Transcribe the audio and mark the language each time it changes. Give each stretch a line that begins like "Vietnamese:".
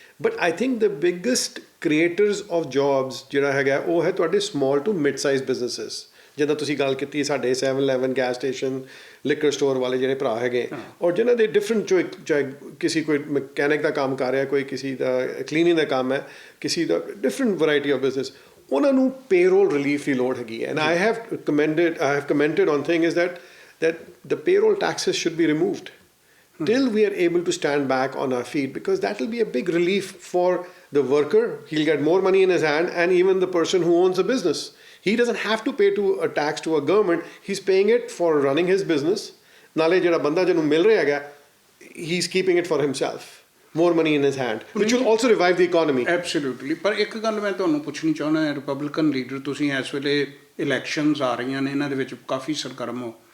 English: but I think the biggest creators of jobs
Punjabi: ਜਿਹੜਾ ਹੈਗਾ ਉਹ ਹੈ ਤੁਹਾਡੇ small to mid size businesses ਜਿੱਦਾਂ ਤੁਸੀਂ ਗੱਲ ਕੀਤੀ ਸਾਡੇ 7-Eleven gas station liquor store ਵਾਲੇ ਜਿਹੜੇ ਭਰਾ ਹੈਗੇ ਔਰ ਜਿਨ੍ਹਾਂ ਦੇ ਡਿਫਰੈਂਟ ਚਾਹੇ ਕਿਸੇ ਕੋਈ ਮਕੈਨਿਕ ਦਾ ਕੰਮ ਕਰ ਰਿਹਾ ਕੋਈ ਕਿਸੇ ਦਾ ਕਲੀਨਿੰਗ ਦਾ ਕੰਮ ਹੈ ਕਿਸੇ ਦਾ
English: different variety of business
Punjabi: ਉਹਨਾਂ ਨੂੰ ਪੇਰੋਲ ਰਿਲੀਫ ਦੀ ਲੋੜ ਹੈਗੀ ਹੈ.
English: And I have commented on thing is that the payroll taxes should be removed till we are able to stand back on our feet because that will be a big relief for the worker. He'll get more money in his hand and even the person who owns a business. He doesn't have to pay a tax to a government. He's paying it for running his business.
Punjabi: ਨਾਲੇ ਜਿਹੜਾ ਬੰਦਾ ਜਿਹਨੂੰ ਮਿਲ ਰਿਹਾ ਹੈਗਾ
English: he's keeping it for himself. More money in his hand, which will also revive the economy. Absolutely.
Punjabi: ਪਰ ਇੱਕ ਗੱਲ ਮੈਂ ਤੁਹਾਨੂੰ ਪੁੱਛਣੀ ਚਾਹੁੰਦਾ ਹਾਂ ਰਿਪਬਲਿਕਨ ਲੀਡਰ ਤੁਸੀਂ ਇਸ ਵੇਲੇ ਇਲੈਕਸ਼ਨਸ ਆ ਰਹੀਆਂ ਨੇ ਇਹਨਾਂ ਦੇ ਵਿੱਚ ਕਾਫੀ ਸਰਗਰਮ ਹੋ.